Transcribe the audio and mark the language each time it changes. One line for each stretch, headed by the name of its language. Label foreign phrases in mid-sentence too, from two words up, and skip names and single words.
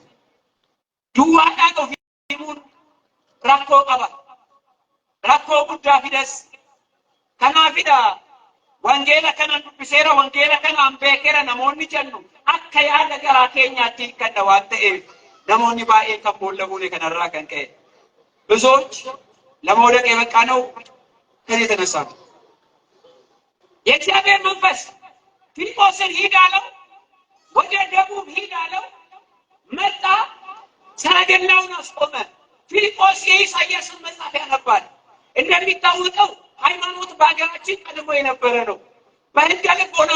Oromo: Duwwaadhaan of himuun rakkoo qaba. Rakkoo guddaa fidas. Kanaafidha wangeela kana dubbiseera, wangeela kanaan beekeera namoonni jennu akka yaada garaa keenyaatti hiikkanna waan ta'eef namoonni baay'een kan boolla buune kanarraa kan ka'e.
Amharic: ብዙዎች ለመውደቅ የበቃ ነው ከዚህ የተነሳ ነው። የእግዚአብሔር መንፈስ ፊልጶስን ሂድ አለው፣ ወደ ደቡብ ሂድ አለው። መጣ። ሰረገላውን አስቆመ። ፊልጶስ የኢሳይያስን መጽሐፍ ያነባል። እንደሚታወቀው ሃይማኖት በአገራችን ቀድሞ የነበረ ነው። በሕገ ልቦናም